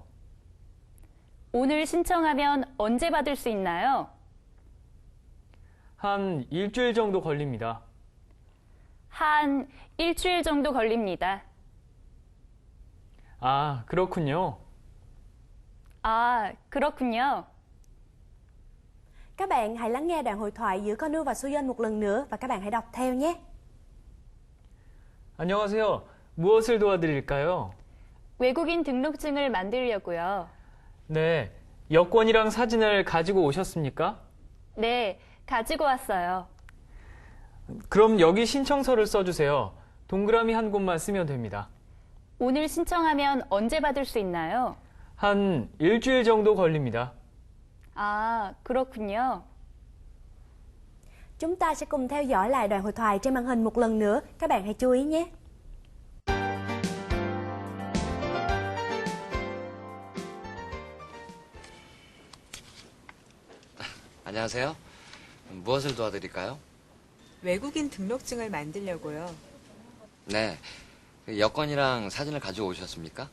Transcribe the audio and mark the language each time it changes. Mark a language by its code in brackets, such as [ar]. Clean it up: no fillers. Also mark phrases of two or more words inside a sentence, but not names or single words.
[ko] 오늘 신청하면 언제 받을 수 있나요? 한 일주일 정도 걸립니다. 한 일주일 정도 걸립니다. 아, 그렇군요. 아, 그렇군요. [vi] Các bạn hãy lắng nghe đoạn hội thoại giữa Con Nu và Suyeon một lần nữa và các bạn hãy đọc theo nhé. [ko] 안녕하세요. 무엇을 도와드릴까요? 외국인 등록증을 만들려고요. 네, 여권이랑 사진을 가지고 오셨습니까? 네, 가지고 왔어요. 그럼 여기 신청서를 써주세요. 동그라미 한 곳만 쓰면 됩니다. 오늘 신청하면 언제 받을 수 있나요? 한 일주일 정도 걸립니다. 아, 그렇군요. [vi] Chúng ta sẽ cùng theo dõi lại đoạn hội thoại trên màn hình một lần nữa. Các bạn hãy chú ý nhé. [ko] 안녕하세요. 무엇을 도와드릴까요? 외국인 등록증을 만들려고요. 네, 여권이랑 사진을 가지고 오셨습니까?